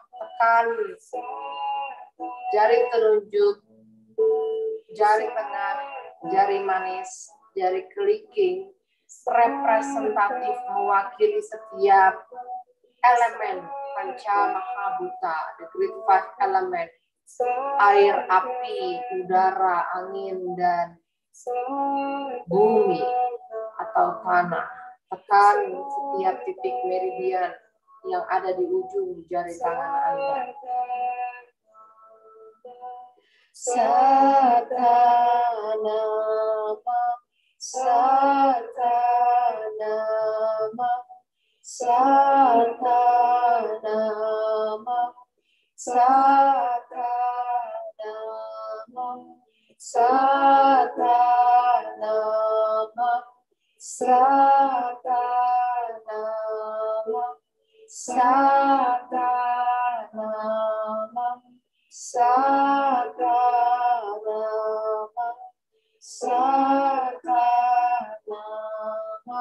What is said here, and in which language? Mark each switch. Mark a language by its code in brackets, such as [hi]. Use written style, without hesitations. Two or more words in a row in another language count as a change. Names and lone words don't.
[id] Tekan jari telunjuk, jari tengah, jari manis, jari kelingking, representatif mewakili setiap elemen panca mahabhuta, [en] the great five element, [id] air, api, udara, angin, dan bumi atau tanah. Tekan setiap titik meridian yang ada di ujung jari tangan Anda. [sa] Satanama, Satanama, Satanama, Satanama, Satanama, Satanama, Satanama, Satanama, Satanama.